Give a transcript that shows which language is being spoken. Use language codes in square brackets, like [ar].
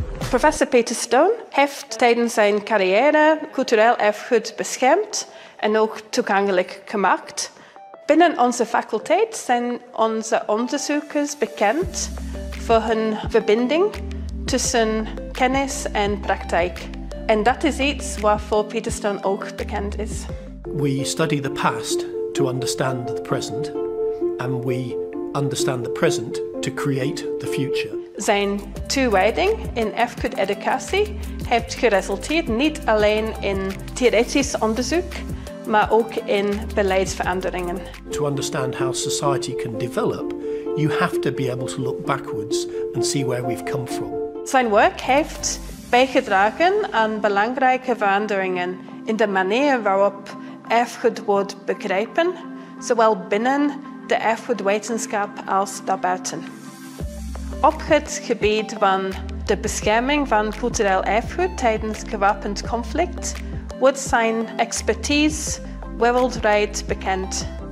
[nl] Professor Peter Stone heeft tijdens zijn carrière cultureel erfgoed beschermd en ook toegankelijk gemaakt. Binnen onze faculteit zijn onze onderzoekers bekend voor hun verbinding tussen kennis en praktijk. En dat is iets waarvoor Peter Stone ook bekend is. [en] We study the past to understand the present, and we understand the present to create the future. [nl] Zijn toewijding in erfgoededucatie heeft geresulteerd niet alleen in theoretisch onderzoek, maar ook in beleidsveranderingen. [en] To understand how society can develop, you have to be able to look backwards and see where we've come from. [nl] Zijn werk heeft bijgedragen aan belangrijke veranderingen in de manier waarop erfgoed wordt begrepen, zowel binnen de erfgoedwetenschap als daarbuiten. Op het gebied van de bescherming van cultureel erfgoed tijdens gewapend conflict wordt zijn expertise wereldwijd bekend.